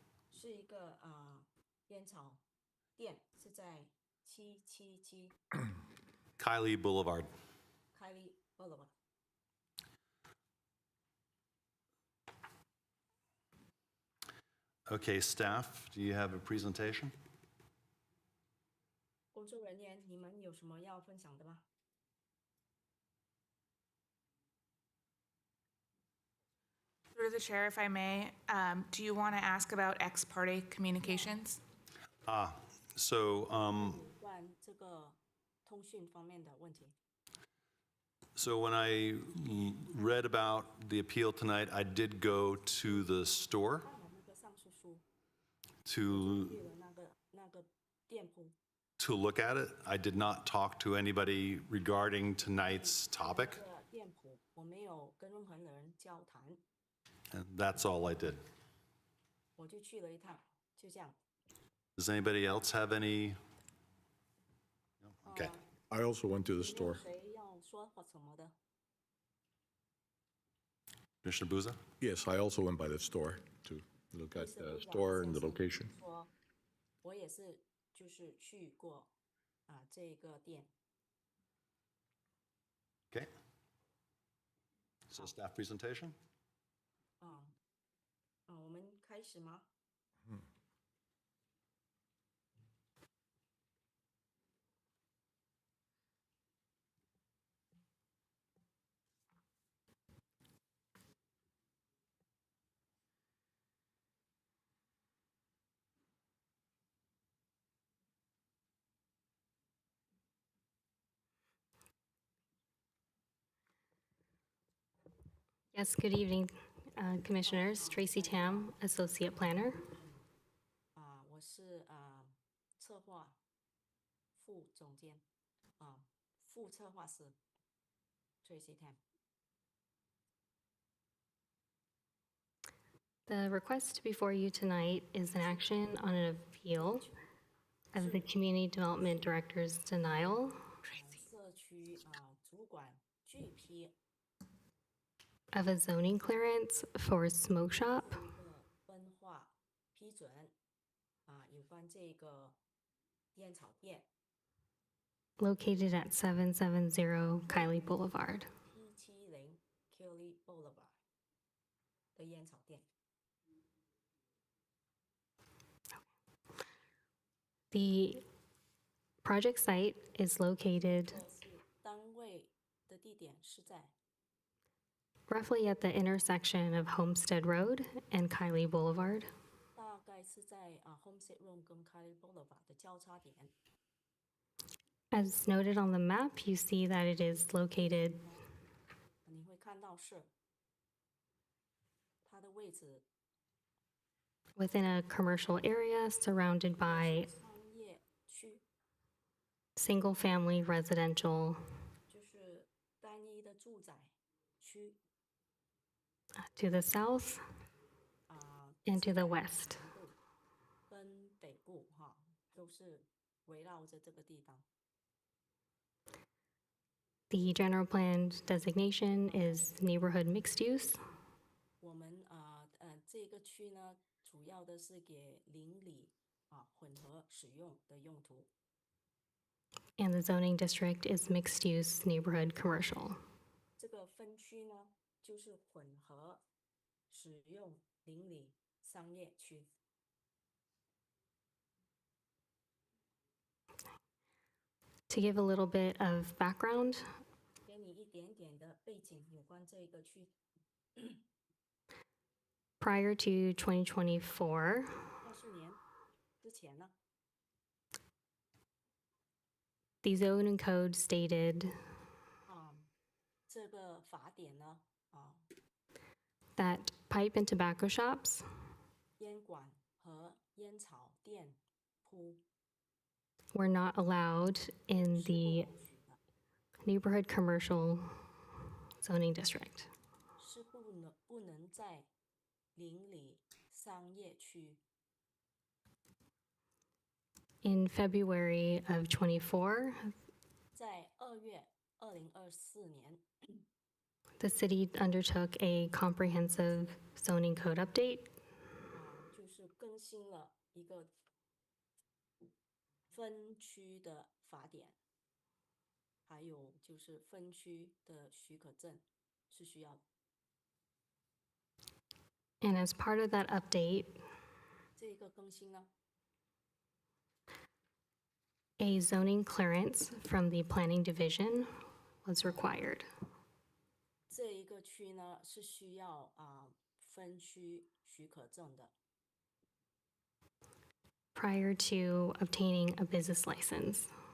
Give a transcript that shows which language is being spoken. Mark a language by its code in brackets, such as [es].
[zh] 是一个烟草店，是在777 [en] Kylie Boulevard. Kylie Boulevard。 Okay, staff, do you have a presentation? [zh] 工作人员，你们有什么要分享的吗？ [en] Through the chair, if I may, do you want to ask about ex parte communications? So, [zh] 关这个通讯方面的问题。 [en] so when I read about the appeal tonight, I did go to the store [zh] 看了那个上诉书， [en] to [zh] 去了那个店铺， [en] to look at it. I did not talk to anybody regarding tonight's topic, [zh] 那个店铺我没有跟任何人交谈， [en] and that's all I did. [zh] 我就去了一趟，就这样。 [en] Does anybody else have any? No? Okay. I also went to the [zh] 有没有 [en] store. [zh] 谁要说或什么的？ [en] Commissioner Buza? Yes, I also went by the store to look at the store and the location. [zh] 说，我也是，就是去过这个店。 [en] Okay. So staff presentation? [zh] 我们开始吗？ [en] Yes, good evening, Commissioners. Tracy Tam, Associate Planner. [zh] 我是策划副总监，副策划师 Tracy Tam。 [en] The request before you tonight is an action on an appeal of the Community Development Director's denial [zh] 社区主管拒批 [en] of a zoning clearance for a smoke shop [zh] 分化批准有关这个烟草店 [en] located at 770 Kylie Boulevard. [zh] 170 Kelly Boulevard 的烟草店。 [en] The project site is located [zh] 单位的地点是在 [en] roughly at the intersection of Homestead Road and Kylie Boulevard. [zh] 大概是在Homestead Road 跟 Kelly Boulevard 的交叉点。 [en] As noted on the map, you see that it is located [zh] 你会看到是它的位置 [en] within a commercial area surrounded by [zh] 商业区， [en] single-family residential [zh] 就是单一的住宅区 [en] to the south 啊， and to [zh] 是 [en] the [zh] 在 [en] west. [zh] 南部跟北部哈，都是围绕着这个地方。 [en] The general plan designation is neighborhood mixed use, [zh] 我们这个区呢，主要的是给邻里混合使用的用途。 [en] and the zoning district is mixed use neighborhood commercial. [zh] 这个分区呢，就是混合使用邻里商业区。 [en] To give a little bit of background, [zh] 给你一点点的背景，有关这个区。 [en] prior to 2024, [zh] 24年之前呢， [en] the zoning code stated [zh] 这个法典呢， [en] that pipe and tobacco shops [zh] 烟馆和烟草店铺 [en] were not allowed in [zh] 是不 [en] the [zh] 容许的， [en] neighborhood commercial zoning district. [zh] 是不能在邻里商业区。 [en] In February of 24, [zh] 在2月2024年， [en] the city undertook a comprehensive zoning code update [zh] 就是更新了一个分区的法典，还有就是分区的许可证是需要的。 [en] and as part of that update, [zh] 这个更新呢， [en] a zoning clearance from the planning division was required. [zh] 这一个区呢是需要分区许可证的。 [en] prior to obtaining a business license.